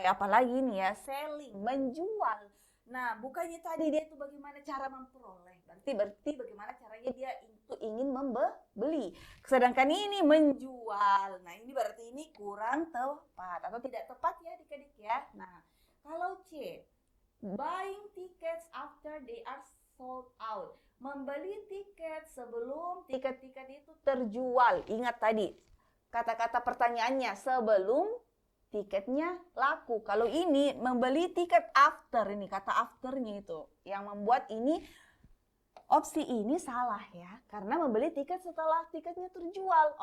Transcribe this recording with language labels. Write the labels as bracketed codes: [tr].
[id] Apalagi ini ya, selling, menjual. Nah, bukannya tadi dia itu bagaimana cara memperoleh. Berarti bagaimana caranya dia itu ingin membeli. Sedangkan ini menjual. Nah, ini berarti ini kurang tepat atau tidak tepat ya adik-adik ya. Nah, kalau C, [en] buying tickets after they are sold out. [id] Membeli tiket sebelum tiket-tiket itu terjual. Ingat tadi, kata-kata pertanyaannya sebelum tiketnya laku. Kalau ini membeli tiket after, ini kata afternya itu yang membuat ini opsi ini salah ya, karena membeli tiket setelah tiketnya terjual.